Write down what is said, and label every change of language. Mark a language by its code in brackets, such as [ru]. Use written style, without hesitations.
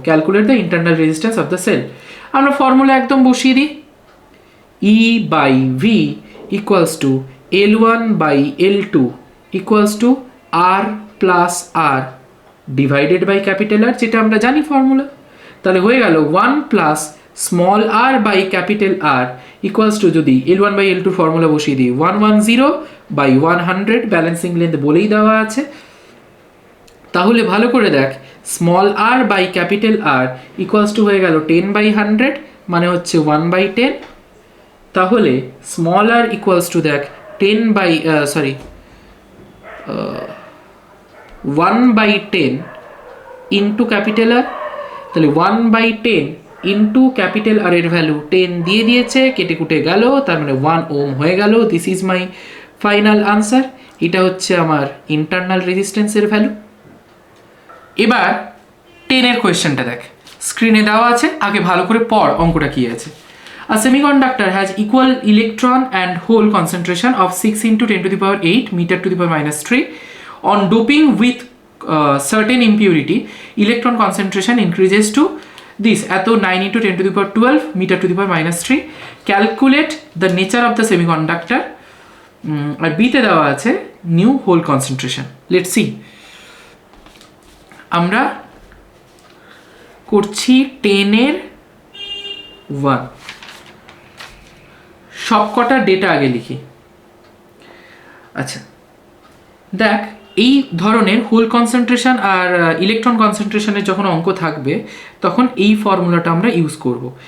[en] Calculate the internal resistance of the cell. [bn] আমরা formula একদম বসিয়ে দিই [en] E by V equals to L1 by L2 equals to R plus R divided by capital R, [bn] যেটা আমরা জানি formula. তাহলে হয়ে গেল 1 plus small r by capital R equals to যদি L1 by L2 ফর্মুলা বসিয়ে দিই 110 by 100 ব্যালেন্সিং লেন্থ বলেই দেওয়া আছে। তাহলে ভালো করে দেখ small r by capital R equals to হয়ে গেল 10 by 100 মানে হচ্ছে 1 by 10। তাহলে স্মল r equals to দেখ 10 by 1 by 10 into capital R, তাহলে 1 by 10 into ক্যাপিটাল R এর ভ্যালু 10 দিয়ে দিয়েছে, কেটে কুটে গেল, তার মানে 1 ওম হয়ে গেল। [en] This is my final answer. [bn] এটা হচ্ছে আমার ইন্টারনাল রেজিস্ট্যান্সের ভ্যালু। এবার 10 এর কোয়েশ্চেনটা দেখ স্ক্রিনে দেওয়া আছে, আগে ভালো করে পড় অঙ্কটা কি আছে। [en] A semiconductor has equal electron and hole concentration of 6 into 10 to the power 8 meter to the power minus 3. On doping with certain impurity, electron concentration increases to this at 9 into 10 to the power 12 meter to the power minus 3. Calculate the nature of the semiconductor. [bn] আর বিতে দেওয়া আছে [en] new hole concentration. Let's see. [bn] আমরা করছি 10^1। সবকটা data আগে লিখি। আচ্ছা দেখ, এই ধরনের হোল কনসেন্ট্রেশন আর ইলেকট্রন কনসেন্ট্রেশনের যখন অঙ্ক থাকবে তখন এই ফর্মুলাটা আমরা ইউজ করব।